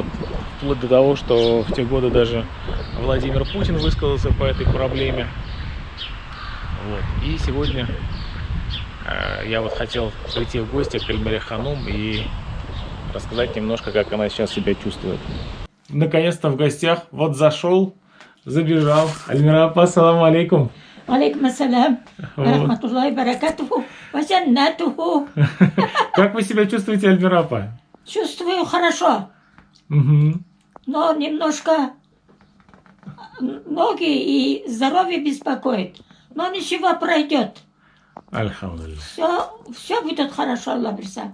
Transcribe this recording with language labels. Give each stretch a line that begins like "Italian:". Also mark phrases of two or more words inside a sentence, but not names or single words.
Russian: Вплоть до того, что в те годы даже Владимир Путин высказался по этой проблеме. Вот. И сегодня я вот хотел прийти в гости к Альмире Ханум и рассказать немножко, как она сейчас себя чувствует. Наконец-то в гостях. Вот зашел, забежал. Альмира,
Arabic: السلام عليكم. عليكم السلام. رحمة الله بركاته. Васяннатуху.
Russian: Как вы себя чувствуете, Альмира? Чувствую хорошо. Угу. Но немножко ноги и здоровье беспокоит. Но ничего, пройдет. Альхамдулилля. Все будет хорошо, Аллах бирса.